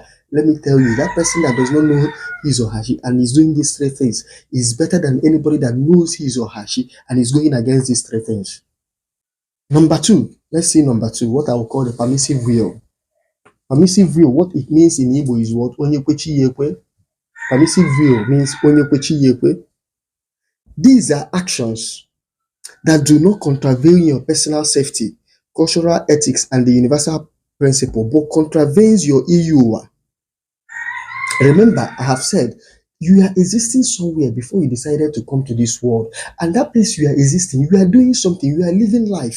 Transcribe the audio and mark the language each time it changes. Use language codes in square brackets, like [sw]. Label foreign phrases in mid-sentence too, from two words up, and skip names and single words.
[en] Let me tell you, that person that does not know his or her she and is doing these three things is better than anybody that knows his or her she and is going against these three things. Number two, let's see number two, what I will call the permissive real. Permissive real, what it means in Igbo is what? [ig] Onye kwechi yekwe. [en] Permissive real means [ig] onye kwechi yekwe. [en] These are actions that do not contravene your personal safety, cultural ethics, and the universal principle, but contravenes your EU. Remember, I have said you are existing somewhere before you decided to come to this world, and that place you are existing, you are doing something, you are living life.